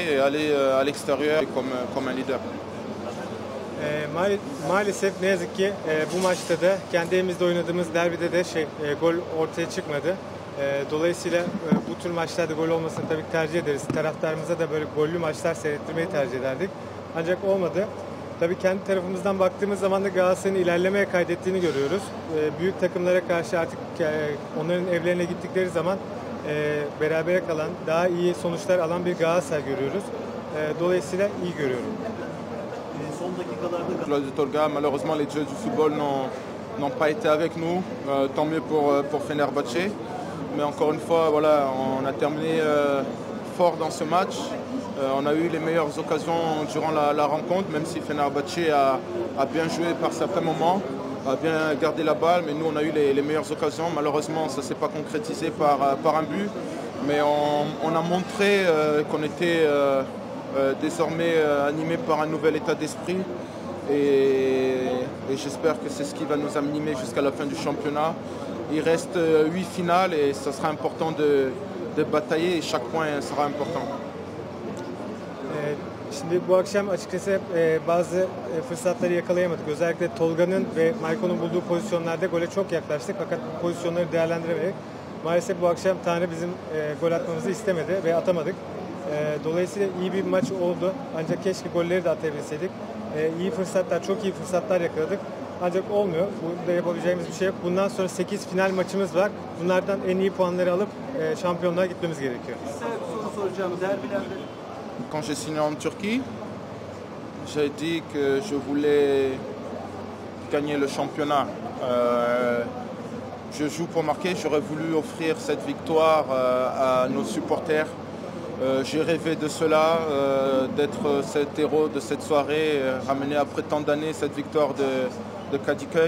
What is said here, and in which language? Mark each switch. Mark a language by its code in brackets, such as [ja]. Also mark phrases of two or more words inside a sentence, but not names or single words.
[fr] aller à l'extérieur comme un leader. [tr] Maalesef ne yazık ki bu maçta da kendi evimizde oynadığımız derbide de gol ortaya çıkmadı. Dolayısıyla bu tür maçlarda gol olmasını tabii ki tercih ederiz. Taraftarımıza da böyle gollü maçlar seyrettirmeyi tercih ederdik. Ancak olmadı. Tabii kendi tarafımızdan baktığımız zaman da Galatasaray'ın ilerlemeye kaydettiğini görüyoruz. Büyük takımlara karşı artık onların evlerine gittikleri zaman berabere kalan, daha iyi sonuçlar alan bir Galatasaray görüyoruz. Dolayısıyla iyi görüyorum. Son dakikalarda [fr] Claude de Tolga, malheureusement les dieux du football n'ont pas été avec nous, tant mieux pour Fenerbahçe. Mais encore une fois, voilà, on a terminé fort dans ce match. On a eu les meilleures occasions durant la rencontre, même si Fenerbahçe a bien joué par certains moments, a bien gardé la balle, mais nous on a eu les meilleures occasions. Malheureusement, ça ne s'est pas concrétisé par un but, mais on a montré qu'on était désormais animé par un nouvel état d'esprit et j'espère que c'est ce qui va nous animer jusqu'à la fin du championnat. Il reste 8 finales et ça sera important de batailler et chaque point sera important. [tr] Şimdi bu akşam açıkçası bazı fırsatları yakalayamadık. Özellikle Tolga'nın ve Maiko'nun bulduğu pozisyonlarda gole çok yaklaştık. Fakat pozisyonları değerlendiremedik. Maalesef bu akşam Tanrı bizim gol atmamızı istemedi ve atamadık. Dolayısıyla iyi bir maç oldu. Ancak keşke golleri de atabilseydik. İyi fırsatlar, çok iyi fırsatlar yakaladık. Ancak olmuyor. Burada yapabileceğimiz bir şey yok. Bundan sonra 8 final maçımız var. Bunlardan en iyi puanları alıp şampiyonluğa gitmemiz gerekiyor. size bir soru soracağım. Derbilerde [fr] Quand j'ai signé en Turquie, j'ai dit que je voulais gagner le championnat. Je joue pour marquer, j'aurais voulu offrir cette victoire à nos supporters. J'ai rêvé de cela, d'être cet héros de cette soirée, ramener après tant d'années cette victoire de Kadıköy.